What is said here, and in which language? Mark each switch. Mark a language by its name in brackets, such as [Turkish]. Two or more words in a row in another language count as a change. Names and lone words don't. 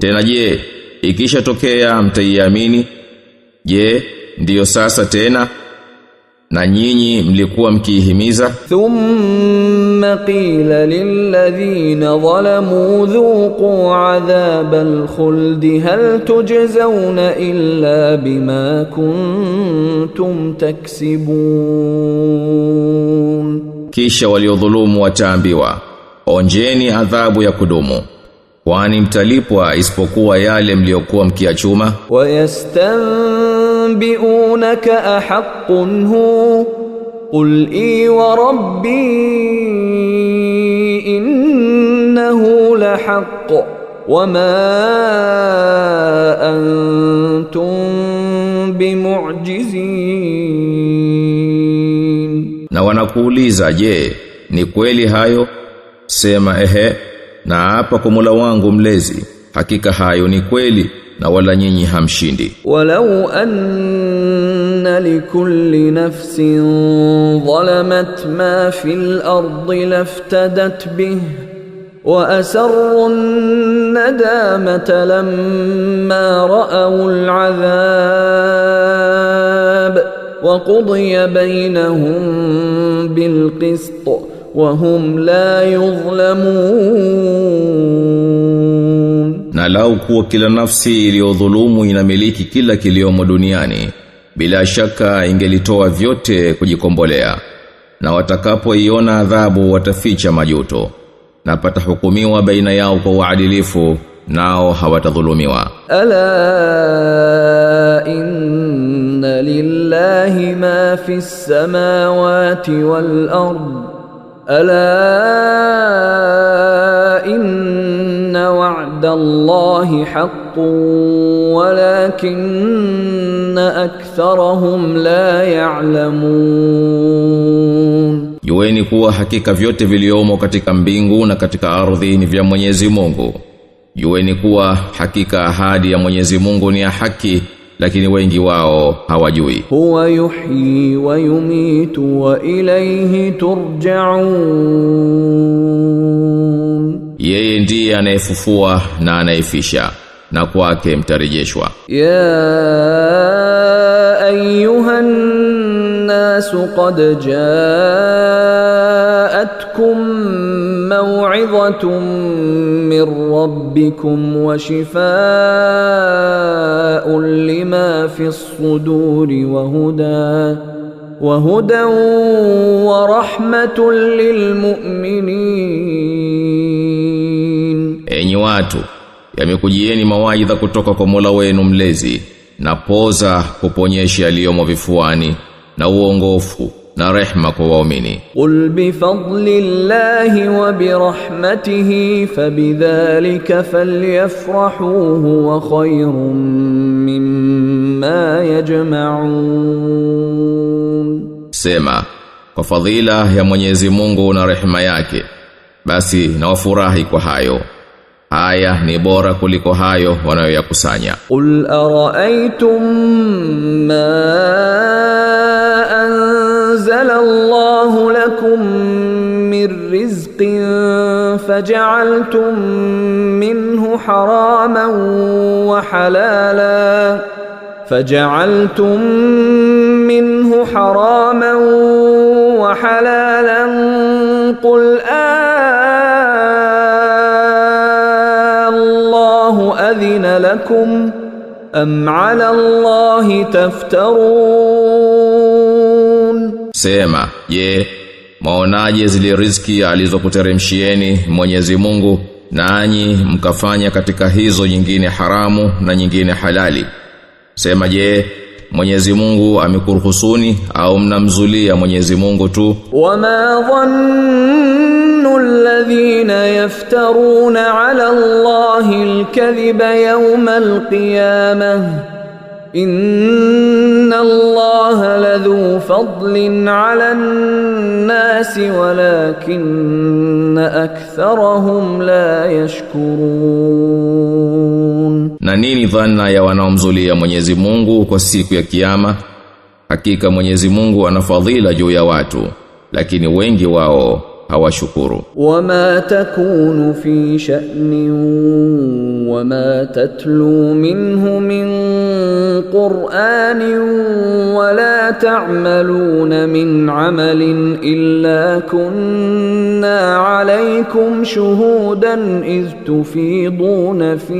[Swahili] Tena je, ikisha tokea mtaiamini? Je, ndiyo sasa tena? Na nyinyi mlikuwa mkiihimiza? [Arabic] ثم قيل للذين ظلموا ذوقوا عذاب الخلد هل تجزون إلا بما كنتم تكسبون. [Swahili] Kisha waliodhulumu wataambiwa, onjeni adhabu ya kudumu, kwani mtalipwa isipokuwa yale mliokuwa mkiachuma. [Arabic] ويستنبئونك أحق هو قل إي وربي إنه لحق وما أنتم بمعجزين. [Swahili] Na wanakuuliza, je, ni kweli hayo? Sema, ehe, na hapa kwa Mola wangu mlezi, hakika hayo ni kweli na wala nyinyi hamshindi. [Arabic] ولو أن لكل نفس ظلمت ما في الأرض لافتدت به وأسروا الندامة لما رأوا العذاب وقضي بينهم بالقسط وهم لا يظلمون. [Swahili] Na lau kuwa kila nafsi iliyodhulumu inamiliki kila kiliomo duniani, bila shaka ingelitoa vyote kujikombolea. Na watakapoiona adhabu wataficha majuto, na patahukumiwa baina yao kwa uadilifu, nao hawatadhulumiwa. [Arabic] ألا إن لله ما في السماوات والأرض ألا إن وعد الله حق ولكن أكثرهم لا يعلمون. [Swahili] Jueni kuwa hakika vyote viliomo katika mbingu na katika ardhi ni vya Mwenyezi Mungu. Jueni kuwa hakika ahadi ya Mwenyezi Mungu ni ya haki, lakini wengi wao hawajui. [Arabic] هو يحيي ويميت وإليه ترجعون. [Swahili] Yeye ndiye anayefufua na anayefisha, na kwake mtarejeshwa. [Arabic] يا أيها الناس قد جاءتكم موعظة من ربكم وشفاء لما في الصدور وهدى ورحمة للمؤمنين. [Swahili] Enyi watu, yamekujieni mawaidha kutoka kwa Mola wenu mlezi, na poza kuponyesha yaliyomo vifuani, na uongofu na rehma kwa waumini. [Arabic] قل بفضل الله وبرحمته فبذلك فليفرحوا هو خير مما يجمعون. [Swahili] Sema, kwa fadhila ya Mwenyezi Mungu na rehema yake, basi na wafurahi kwa hayo. Haya ni bora kuliko hayo wanayoyakusanya. [Arabic] قل أرأيتم ما أنزل الله لكم من رزق فجعلتم منه حراما وحلالا قل الله أذن لكم أم على الله تفترون. [Swahili] Sema, je, maonaje zile riziki alizokuteremshieni Mwenyezi Mungu, nanyi mkafanya katika hizo nyingine haramu na nyingine halali? Sema, je, Mwenyezi Mungu amekuruhusuni au mnamzulia Mwenyezi Mungu tu? [Arabic] وما ظن الذين يفترون على الله الكذب يوم القيامة إن الله لذو فضل على الناس ولكن أكثرهم لا يشكرون. [Swahili] Na nini dhana ya wanaomzulia Mwenyezi Mungu kwa siku ya kiyama? Hakika Mwenyezi Mungu ana fadhila juu ya watu, lakini wengi wao hawashukuru. [Arabic] وما تكون في شأن وما تتلو منه من قرآن ولا تعملون من عمل إلا كنا عليكم شهودا إذ تفيضون